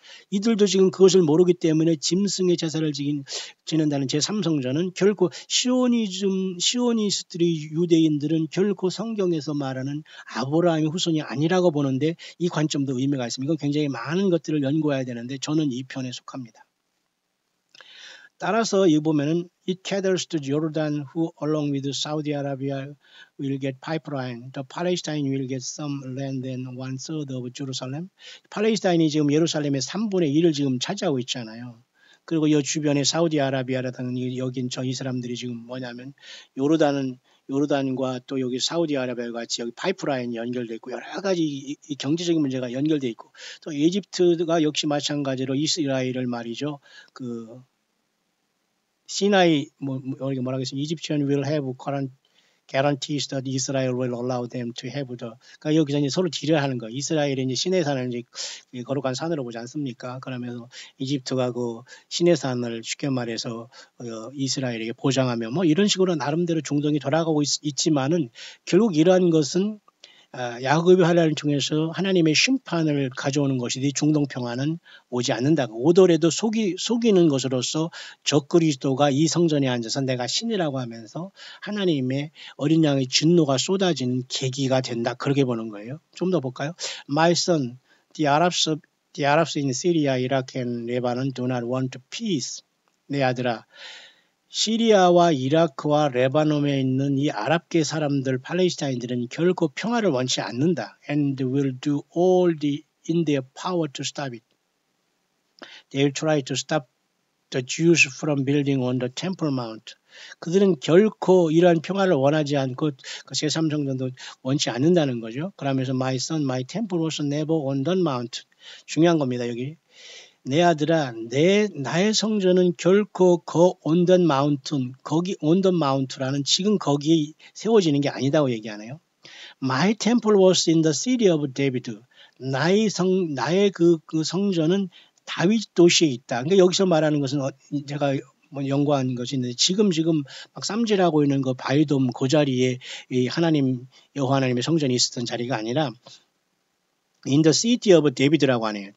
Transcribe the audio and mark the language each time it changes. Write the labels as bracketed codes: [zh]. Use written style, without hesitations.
[ko] 이들도 지금 그것을 모르기 때문에 짐승의 제사를 지낸다는 제3성전은 결코 시오니스트의 유대인들은 결코 성경에서 말하는 아브라함의 후손이 아니라고 보는데 이 관점도 의미가 있습니다. 이건 굉장히 많은 것들을 연구해야 되는데 저는 이 편에 속합니다. 따라서 이 보면은 [en] it caters to Jordan who along with Saudi Arabia will get pipeline. The Palestine will get some land and 1/3 of Jerusalem. [ko] 팔레스타인이 지금 예루살렘의 3분의 1을 지금 차지하고 있잖아요. 그리고 이 주변에 사우디아라비아라든지 여긴 이 사람들이 지금 뭐냐면 요르단과 또 여기 사우디아라비아 같이 여기 파이프라인이 연결돼 있고 여러 가지 이 경제적인 문제가 연결돼 있고 또 이집트가 역시 마찬가지로 이스라엘을 말이죠. 그 시나이 여기 뭐라고 했습니까? [en] Egyptian will have guarantees that Israel will allow them to have the. [ko] 그러니까 여기서 이제 서로 지뢰하는 거. 이스라엘이 이제 시내산을 이제 거룩한 산으로 보지 않습니까? 그러면서 이집트가 그 시내산을 쉽게 말해서 이스라엘에게 보장하며 뭐 이런 식으로 나름대로 중동이 돌아가고 있지만은 결국 이러한 것은 야곱의 환란을 통해서 하나님의 심판을 가져오는 것이지 중동 평화는 오지 않는다. 오더라도 속이는 것으로서 적그리스도가 이 성전에 앉아서 내가 신이라고 하면서 하나님의 어린 양의 진노가 쏟아지는 계기가 된다. 그렇게 보는 거예요. 좀 더 볼까요? [en] My son, the Arabs in Syria, Iraq and Lebanon do not want peace. [ko] 내 아들아. 시리아와 이라크와 레바논에 있는 이 아랍계 사람들, 팔레스타인들은 결코 평화를 원치 않는다. [en] And will do all in their power to stop it. They will try to stop the Jews from building on the Temple Mount. [ko] 그들은 결코 이러한 평화를 원하지 않고 그 제3성전도 원치 않는다는 거죠. 그러면서 [en] my son, my temple was never on the mount. [ko] 중요한 겁니다. 여기. 내 아들아, 나의 성전은 결코 [en] on the mountain, [ko] 거기 [en] on the mount [ko] 라는 지금 거기에 세워지는 게 아니다고 얘기하네요. [en] My temple was in the city of David. [ko] 나의 그 성전은 다윗 도시에 있다. 그러니까 여기서 말하는 것은 제가 연구한 것이 있는데 지금 막 쌈질하고 있는 그 바위돔 그 자리에 이 여호와 하나님의 성전이 있었던 자리가 아니라 [en] In the city of David [ko] 라고 하네요.